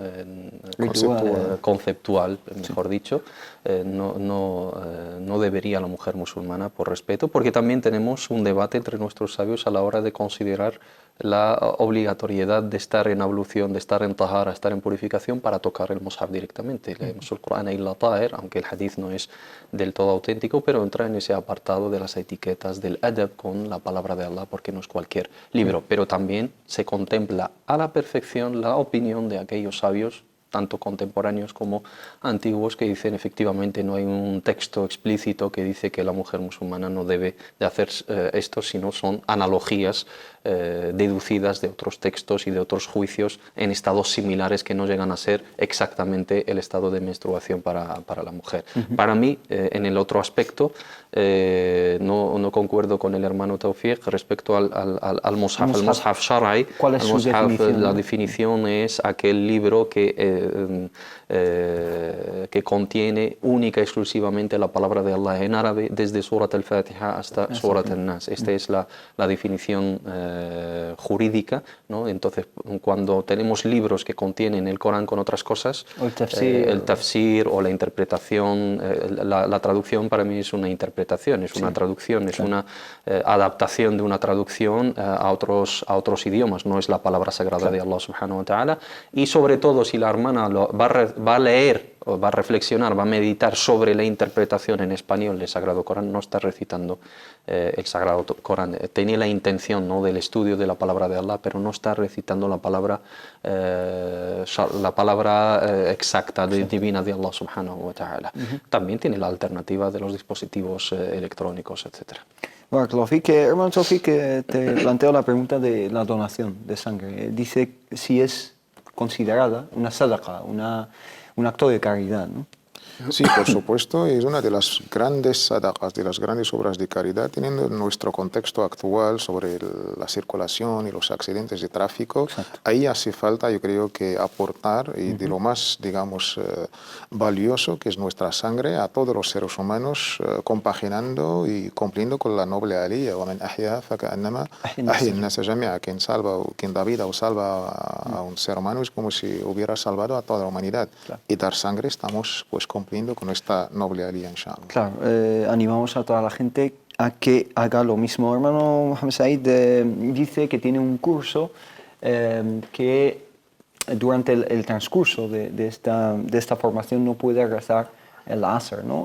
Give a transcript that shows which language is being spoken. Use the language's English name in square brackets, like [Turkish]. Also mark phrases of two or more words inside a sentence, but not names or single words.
[Spanish] Conceptual, mejor dicho. No debería la mujer musulmana, por respeto, porque también tenemos un debate entre nuestros sabios a la hora de considerar la obligatoriedad de estar en ablución, de estar en tahara, estar en purificación para tocar el mushaf directamente. Leemos el Corán [Arabic] إلا طاهر, [Spanish] aunque el hadith no es del todo auténtico, pero entra en ese apartado de las etiquetas del adab con la palabra de Allah, porque no es cualquier libro. Pero también se contempla a la perfección la opinión de aquellos sabios, tanto contemporáneos como antiguos, que dicen efectivamente no hay un texto explícito que dice que la mujer musulmana no debe de hacer esto, sino son analogías deducidas de otros textos y de otros juicios en estados similares que no llegan a ser exactamente el estado de menstruación para la mujer. Para mí, en el otro aspecto, no concuerdo con el hermano Tawfiq respecto al mushaf. El [Arabic] مصحف شرعي, [Spanish] ¿cuál es su definición? La definición es aquel libro que que contiene única y exclusivamente la palabra de Allah en árabe, desde Surat al-Fatiha hasta Surat al-Nas. Esta es la definición jurídica, ¿no? Entonces, cuando tenemos libros que contienen el Corán con otras cosas, el tafsir o la interpretación, la traducción para mí es una interpretación, es una traducción, es una adaptación de una traducción a otros idiomas, no es la palabra sagrada de Allah [Arabic] سبحانه وتعالى. [Spanish] Y sobre todo, si la hermana va a leer, o va a reflexionar, va a meditar sobre la interpretación en español del Sagrado Corán, no está recitando el Sagrado Corán. Tenía la intención, ¿no?, del estudio de la palabra de Allah, pero no está recitando la palabra exacta, divina de Allah [Arabic] سبحانه وتعالى. [Spanish] También tiene la alternativa de los dispositivos electrónicos, etc. Bueno, hermano Sofi, que te planteo la pregunta de la donación de sangre. Dice si es considerada una sadaqa, un acto de caridad, ¿no? Sí, por supuesto, es una de las grandes sadaqas, de las grandes obras de caridad, teniendo nuestro contexto actual sobre la circulación y los accidentes de tráfico. Exacto. Ahí hace falta, yo creo, que aportar y de lo más, digamos, valioso, que es nuestra sangre, a todos los seres humanos, compaginando y cumpliendo con la noble aliyya. [Arabic] وَمَنْ أَحْيَا فَكَأَنَّمَا أَحْيَا النَّاسَ جَمِيعًا. [Spanish] Quien salva o quien da vida o salva a un ser humano es como si hubiera salvado a toda la humanidad. Claro. Y dar sangre estamos, pues, cumpliendo con esta noble aliyya, inshallah. Claro, animamos a toda la gente a que haga lo mismo. Hermano Mohamed Said dice que tiene un curso que durante el transcurso de esta formación no puede rezar el Asr, ¿no?